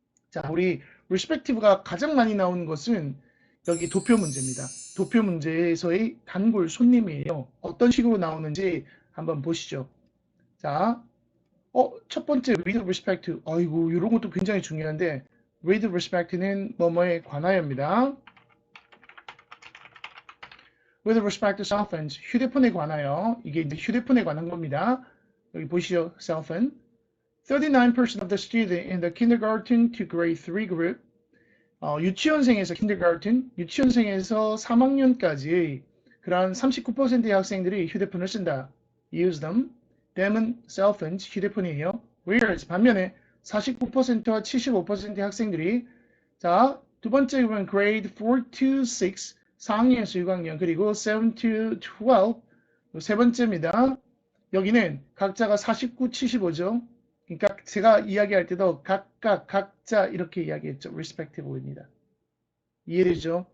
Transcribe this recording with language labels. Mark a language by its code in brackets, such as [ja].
[ko] 자, 우리 respective가 가장 많이 나오는 것은 여기 도표 문제입니다. 도표 문제에서의 단골 손님이에요. 어떤 식으로 나오는지 한번 보시죠. 자, 첫 번째 with respect to. 아이고, 이런 것도 굉장히 중요한데 with respect는 뭐뭐에 관하여입니다. [en] with respect to cell phones, [ko] 휴대폰에 관하여. 이게 이제 휴대폰에 관한 겁니다. 여기 보시죠, cell phone. [en] 39% of the students in the kindergarten to grade 3 group, 유치원생에서 kindergarten, [ko] 유치원생에서 3학년까지의 그런 39%의 학생들이 휴대폰을 쓴다. [en] use them. [ko] them은 cell phones, 휴대폰이에요. whereas 반면에 49%와 75%의 학생들이 자, 두 번째 보면 grade 4 to 6, 4학년에서 6학년, 그리고 7 to 12, 세 번째입니다. 여기는 각자가 49, 75죠. 그러니까 제가 이야기할 때도 각각, 각자 이렇게 이야기했죠. respectively입니다. 이해되죠?